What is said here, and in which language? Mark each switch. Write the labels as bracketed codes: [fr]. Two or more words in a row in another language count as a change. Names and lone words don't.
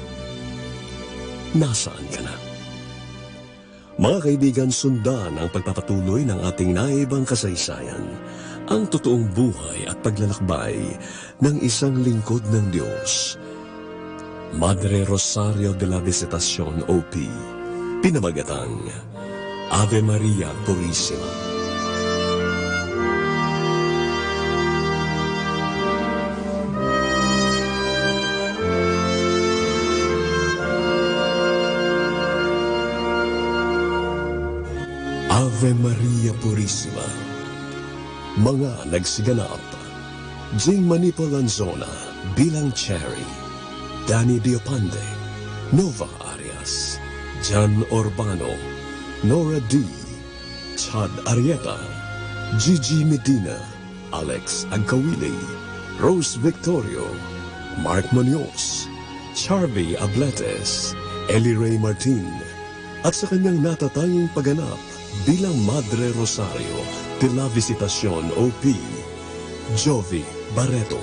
[tl] Nasaan ka na? Mga kaibigan, sundan ang pagpapatuloy ng ating naibang kasaysayan, ang totoong buhay at paglalakbay ng isang lingkod ng Diyos, Madre Rosario de la Visitación, OP, pinamagatang Ave Maria Purissima. Ave Maria Purissima. Mga nagsiganap, Jing Manipal Lanzona bilang Cherry, Danny Diopande, Nova Arias, Jan Urbano, Nora D, Chad Arieta, Gigi Medina, Alex Agkawili, Rose Victorio, Mark Munoz, Charby Abletes, Ellie Ray Martin, at sa kanyang natatanging pagganap bilang Madre Rosario de la Visitacion OP, Jovi Barreto.